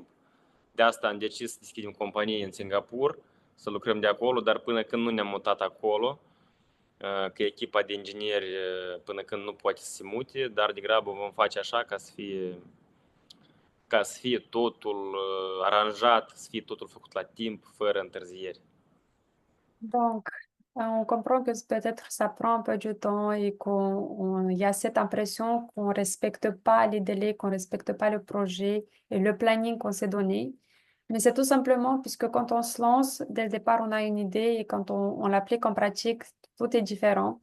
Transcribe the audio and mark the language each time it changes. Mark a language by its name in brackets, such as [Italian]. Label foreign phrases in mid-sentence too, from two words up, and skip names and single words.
[Romanian] De asta am decis să deschidem companie în Singapur, să lucrăm de acolo, dar până când nu ne-am mutat acolo, că echipa de ingineri până când nu poate să se mute, dar degrabă vom face așa ca să fie totul aranjat, să fie totul făcut la timp, fără întârzieri. [French] Donc, on comprend que peut-être ça prend un peu du temps et qu'il y a cette impression qu'on ne respecte pas les délais, qu'on ne respecte pas le projet et le planning qu'on s'est donné. Mais c'est tout simplement puisque quand on se lance, dès le départ, on a une idée et quand on l'applique en pratique, tout est différent.